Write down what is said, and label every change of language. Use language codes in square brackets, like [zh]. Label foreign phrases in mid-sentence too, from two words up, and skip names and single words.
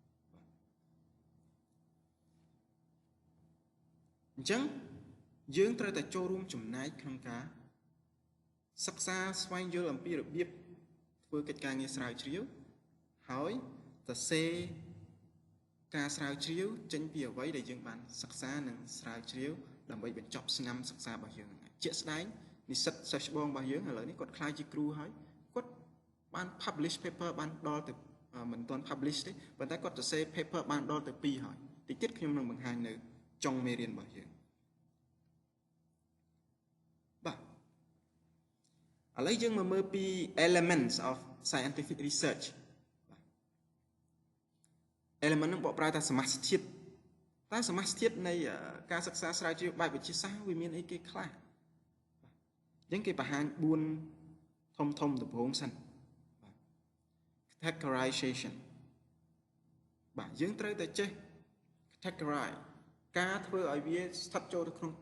[km] អញ្ចឹងយើងត្រូវតែចូលរួមចំណែកក្នុងការសិក្សាស្វែងយល់អំពីរបៀបធ្វើកិច្ចការងារស្រាវ ជ្រាវហើយសរសេរការស្រាវជ្រាវចេញពីអ្វីដែលយើងបានសិក្សានិងស្រាវជ្រាវដើម្បីបញ្ចប់ឆ្នាំសិក្សារបស់យើងហ្នឹងជាក់ស្ដែងនិស្សិតសិស្សច្បងរបស់យើងឥឡូវនេះគាត់ខ្លាចជាគ្រូហើយគាត់បាន [en] publish paper [km] បានដល់ទៅមិនទាន់ publish ទេប៉ុន្តែគាត់សរសេរ paper បានដល់ទៅ2ហើយតិចទៀតខ្ញុំនឹងបង្ហាញនៅចុងមេរៀនរបស់យើង បាទឥឡូវយើងមកមើលពី [en] elements of scientific research [km] បាទ element នឹងបកប្រែថាសមាសធាតុតើសមាសធាតុនៃការសិក្សាស្រាវជ្រាវបែបវិទ្យាសាស្ត្រវាមានអីគេខ្លះ អញ្ចឹងគេបង្ហាញ4ធំដំបូងសិនបាទ categorization បាទយើងត្រូវតែចេះ categorize ការធ្វើឲ្យវាស្ថិតចូលទៅក្នុង